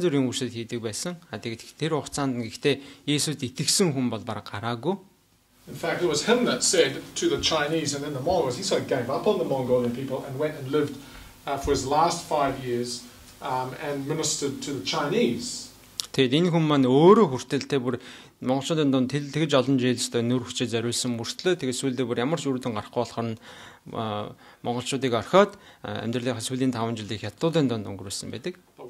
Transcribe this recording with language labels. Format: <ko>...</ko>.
<mn>Янз бүрийн үйлчлэл хийдэг байсан. Тэгээд тэр хугацаанд гэхдээ Есүст итгэсэн хүн бол бараг гараагүй.</mn> <en>In fact, it was him that said to the Chinese and then the Mongols, he sort of gave up on the Mongolian people and went and lived for his last 5 years and ministered to the Chinese.</en> <mn>Тэгээд энэ хүн маань өөрөө хүртэлтэй бүр монголчуудын дунд тэгж олон жилдээ нүүр хүчээ зориулсан мөртлөө тэгээд сүүлдээ бүр ямар ч үр дүн гарахгүй болохоор нь монголчуудыг орхиод амьдралынхаа сүүлийн 5 жилийг хятадуудын дунд өнгөрүүлсэн байдаг.</mn>